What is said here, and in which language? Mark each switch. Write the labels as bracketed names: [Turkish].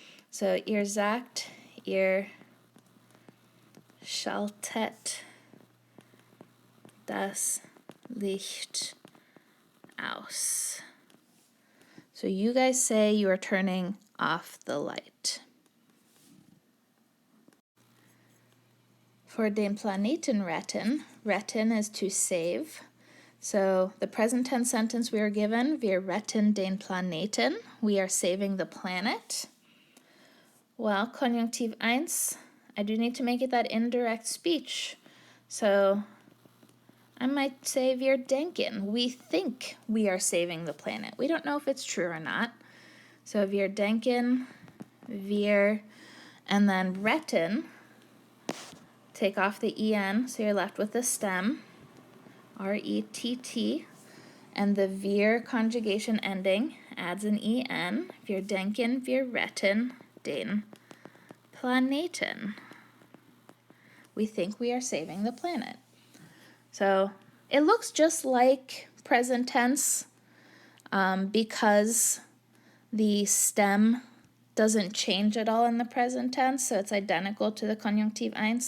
[German] So ihr sagt, ihr schaltet das Licht aus. [English] So you guys say you are turning off the light. For [German] den Planeten retten, [English] retten is to save. So the present tense sentence we are given, [German] wir retten den Planeten, [English] we are saving the planet. Well, Konjunktiv I, I do need to make it that indirect speech. So I might say [German] wir denken, [English] we think we are saving the planet. We don't know if it's true or not. So [German] wir denken, wir, [English] and then retten, take off the en, so you're left with the stem, R-E-T-T, and the wir conjugation ending adds an en. [German] Wir denken, wir retten den Planeten. [English] We think we are saving the planet. So it looks just like present tense because the stem doesn't change at all in the present tense, so it's identical to the Konjunktiv I.